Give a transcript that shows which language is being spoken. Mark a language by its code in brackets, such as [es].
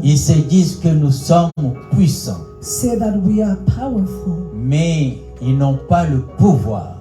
[fr] ils se disent que nous sommes puissants, [en] say that we are powerful, [fr] mais ils n'ont pas le pouvoir.